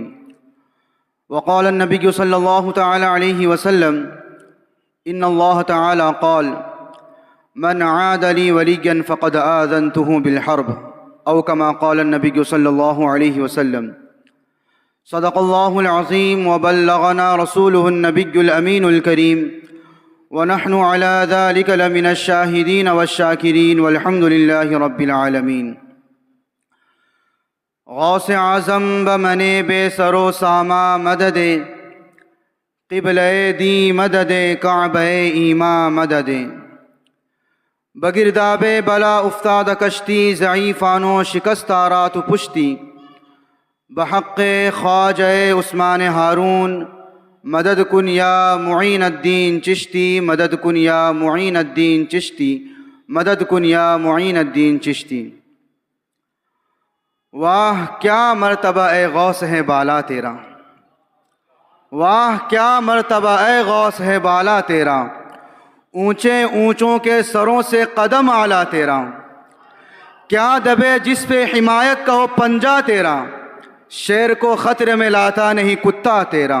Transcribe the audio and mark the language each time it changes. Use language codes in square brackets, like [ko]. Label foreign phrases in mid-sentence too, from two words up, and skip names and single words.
[ar] وقال النبي صلى الله تعالى عليه وسلم: إن الله تعالى قال: من عاد لي وليا فقد آذنته بالحرب، أو كما قال النبي صلى الله عليه وسلم۔ صدق الله العظيم وبلغنا رسوله النبي الأمين الكريم، ونحن على ذلك لمن الشاهدين والشاكرين، والحمد لله رب العالمين۔ [fa] غوث اعظم بمن بے سر و ساما مدد، قبلہ دی مدد کعبہ ایما مدد، بگرداب بلا افتاد کشتی ضعیفانو شکستہ رات و پشتی، بحق خواجہ عثمان ہارون مدد کن یا معین الدین چشتی، مدد کن یا معین الدین چشتی، مدد کن یا معین الدین چشتی۔ [ur] واہ کیا مرتبہ اے غوث ہے بالا تیرا، واہ کیا مرتبہ اے غوث ہے بالا تیرا، اونچے اونچوں کے سروں سے قدم اعلیٰ تیرا، کیا دبے جس پہ حمایت کا ہو پنجہ تیرا، شیر کو خطرے میں لاتا نہیں کتا تیرا۔